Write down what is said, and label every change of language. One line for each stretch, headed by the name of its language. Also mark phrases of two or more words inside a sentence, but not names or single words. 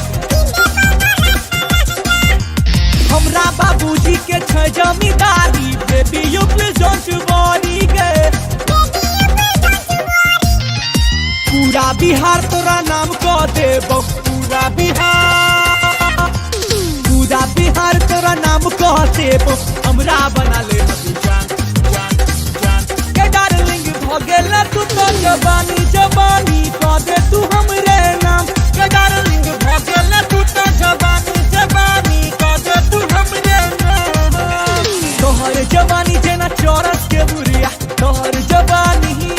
Maithili: हमरा बाबूजी के छ जमींदारी
English: baby you please don't worry
Maithili: गे पूरा बिहार तोरा नाम को देबो पूरा बिहार तोरा नाम को देबो हमरा बना ले अभी जान जान जान के डार्लिंग भगेला तू तो जवानी जवानी को दे तू हमरे नाम के डार्लिंग भगेला तू तो जवानी जवानी को दे तू हमरे नाम तोहर जवानी जेना चौरस के बुरिया तोहर जवानी